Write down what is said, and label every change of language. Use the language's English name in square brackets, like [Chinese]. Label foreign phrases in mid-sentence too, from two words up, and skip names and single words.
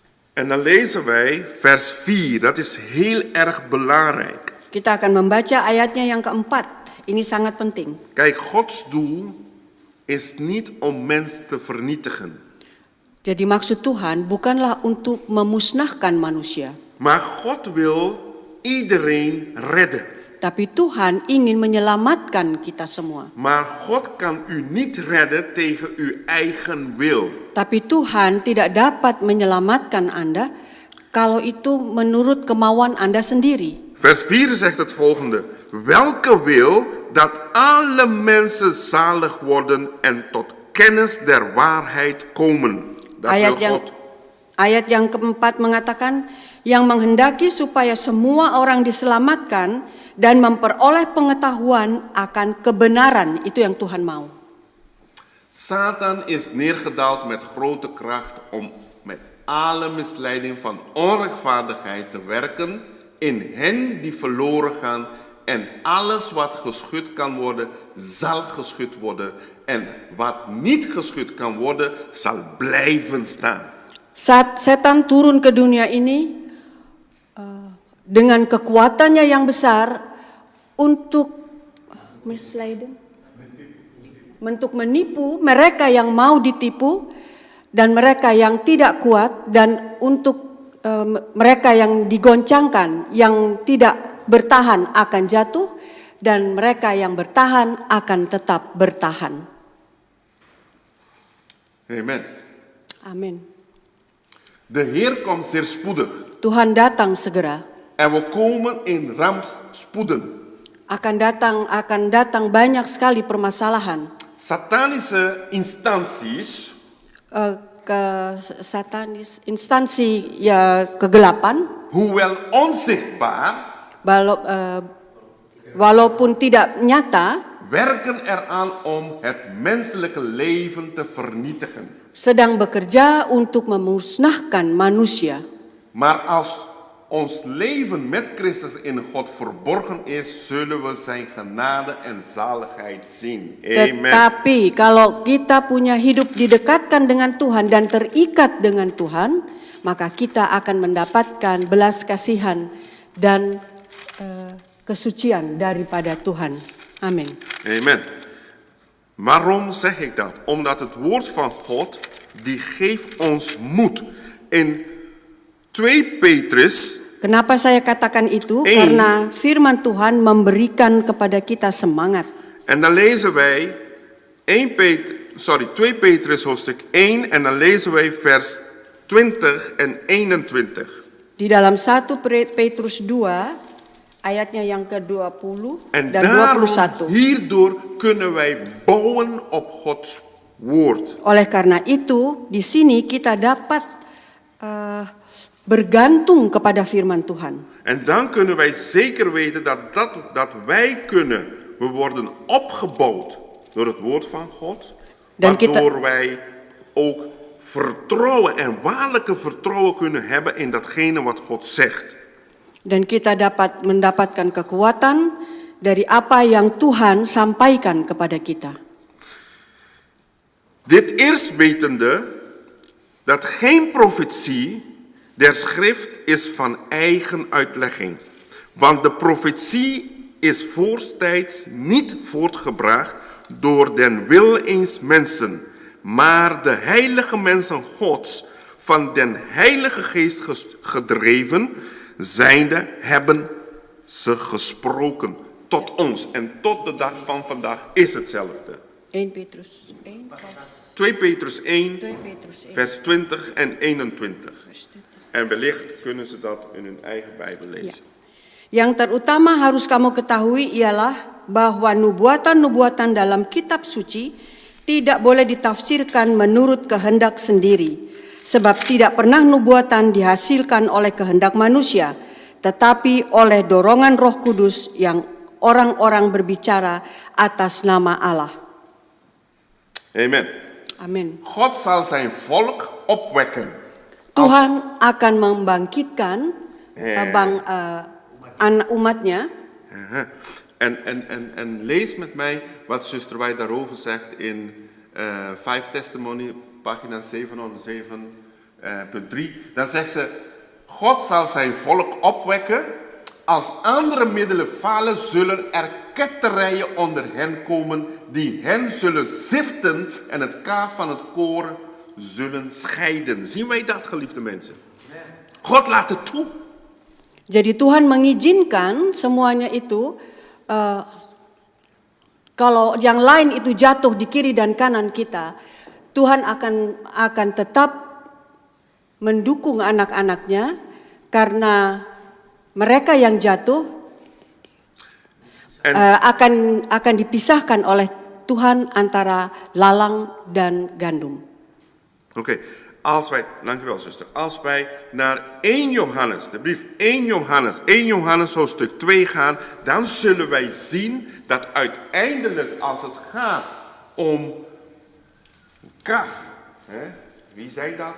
[Dutch] En dan lezen wij vers 4, dat is heel erg belangrijk. [Indonesian] Kita akan membaca ayatnya yang keempat. Ini sangat penting. [Dutch] Kijk, Gods doel is niet om mens te vernietigen. [Indonesian] Jadi maksud Tuhan bukanlah untuk memusnahkan manusia. [Dutch] Maar God wil iedereen redden. [Indonesian] Tapi Tuhan ingin menyelamatkan kita semua. [Dutch] Maar God kan u niet redden tegen uw eigen wil. [Indonesian] Tapi Tuhan tidak dapat menyelamatkan Anda kalau itu menurut kemauan Anda sendiri. [Dutch] Vers 4 zegt het volgende. Welke wil dat alle mensen zalig worden en tot kennis der waarheid komen. Dat wil God. [Indonesian] Ayat yang keempat mengatakan, yang menghendaki supaya semua orang diselamatkan dan memperoleh pengetahuan akan kebenaran. Itu yang Tuhan mau. [Dutch] Satan is neergedaald met grote kracht om met alle misleiding van onrechtvaardigheid te werken in hen die verloren gaan en alles wat geschud kan worden, zal geschud worden en wat niet geschud kan worden, zal blijven staan. [Indonesian] Saat setan turun ke dunia ini dengan kekuatannya yang besar untuk menipu mereka yang mau ditipu dan mereka yang tidak kuat, dan untuk mereka yang digoncangkan, yang tidak bertahan akan jatuh, dan mereka yang bertahan akan tetap bertahan. [Dutch] Amen. [Indonesian] Amin. [Dutch] De Heer komt zeer spoedig. [Indonesian] Tuhan datang segera. [Dutch] En we komen in rampspoeden. [Indonesian] Akan datang banyak sekali permasalahan. [Dutch] Satanische instanties [Indonesian] Instansi ya kegelapan, [Dutch] hoewel onzichtbaar, [Indonesian] walaupun tidak nyata, [Dutch] werken eraan om het menselijke leven te vernietigen. [Indonesian] sedang bekerja untuk memusnahkan manusia. [Dutch] Maar als ons leven met Christus in God verborgen is, zullen we zijn genade en zaligheid zien. Amen. [Indonesian] Tetapi kalau kita punya hidup didekatkan dengan Tuhan dan terikat dengan Tuhan, maka kita akan mendapatkan belas kasihan dan kesucian daripada Tuhan. Amin. [Dutch] Amen. Waarom zeg ik dat? Omdat het woord van God, die geeft ons moed. In 2 Petrus. [Indonesian] Kenapa saya katakan itu? Karena firman Tuhan memberikan kepada kita semangat. [Dutch] En dan lezen wij 2 Petrus hoofdstuk 1 en dan lezen wij vers 20 en 21. [Indonesian] Di dalam 1 Petrus 2 ayatnya yang ke-20 [Dutch] en [Indonesian] dan [Dutch] daarom, 21. Hierdoor kunnen wij bouwen op Gods woord. [Indonesian] Oleh karena itu, di sini kita dapat bergantung kepada firman Tuhan. [Dutch] En dan kunnen wij zeker weten dat wij kunnen. We worden opgebouwd door het woord van God. Waardoor wij ook vertrouwen en waarlijke vertrouwen kunnen hebben in datgene wat God zegt. [Indonesian] Dan kita dapat mendapatkan kekuatan dari apa yang Tuhan sampaikan kepada kita. [Dutch] Dit eerst wetende dat geen profetie der schrift is van eigen uitlegging. Want de profetie is voortijds niet voortgebracht door den wil eens mensen, maar de heilige mensen Gods, van den Heilige Geest gedreven, zijnde hebben ze gesproken tot ons. En tot de dag van vandaag is hetzelfde. 2 Petrus 1, vers 20 en 21. En wellicht kunnen ze dat in hun eigen Bijbel lezen. [Indonesian] Yang terutama harus kamu ketahui ialah bahwa nubuatan-nubuatan dalam kitab suci tidak boleh ditafsirkan menurut kehendak sendiri. Sebab tidak pernah nubuatan dihasilkan oleh kehendak manusia, tetapi oleh dorongan Roh Kudus yang orang-orang berbicara atas nama Allah. [Dutch] Amen. [Indonesian] Amin. [Dutch] God zal zijn volk opwekken. [Indonesian] Tuhan akan membangkitkan umatnya. [Dutch] En lees met mij wat zuster Wij daarover zegt in 5 Testimony, pagina 707. punt 3, dan zegt ze, God zal zijn volk opwekken. Als andere middelen falen, zullen er ketterijen onder hen komen die hen zullen ziften en het kaaf van het koren zullen scheiden. Zien wij dat, geliefde mensen? God laat het toe. [Indonesian] Jadi Tuhan mengizinkan semuanya itu, kalau yang lain itu jatuh di kiri dan kanan kita, Tuhan akan tetap mendukung anak-anaknya karena mereka yang jatuh akan dipisahkan oleh Tuhan antara lalang dan gandum. [Dutch] Oké, dank u wel zuster. Als wij naar 1 Johannes, de brief 1 Johannes hoofdstuk 2 gaan, dan zullen wij zien dat uiteindelijk als het gaat om kaf, wie zijn dat?